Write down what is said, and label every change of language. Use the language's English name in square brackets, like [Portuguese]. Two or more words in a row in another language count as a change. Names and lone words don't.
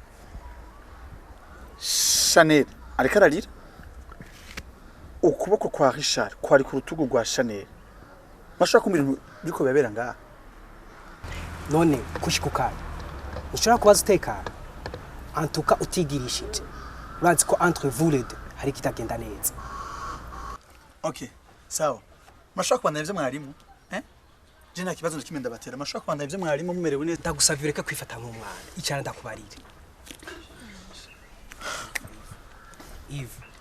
[Rundi] Chanel ariko ararira. Ukuboko kwa Richard kwari ku rutugu rwa Chanel. Murashobora kumbwira ibintu biko bibera ngaha? None kushikukana ushobora kubaza utekana antuka utigirishije. Urazi ko [French] entre vous les deux [Rundi] hari kitagenda neza. [Swahili] Okay, sawa. [Rundi] Murashobora kubana ivyo mwarimu? Je nta kibazo ndakimenda batera. Murashobora kubana ivyo mwarimu mumerewe neza? Ndagusavye ureke kwifata nk'umwana. Icara ndakubarire. Yves.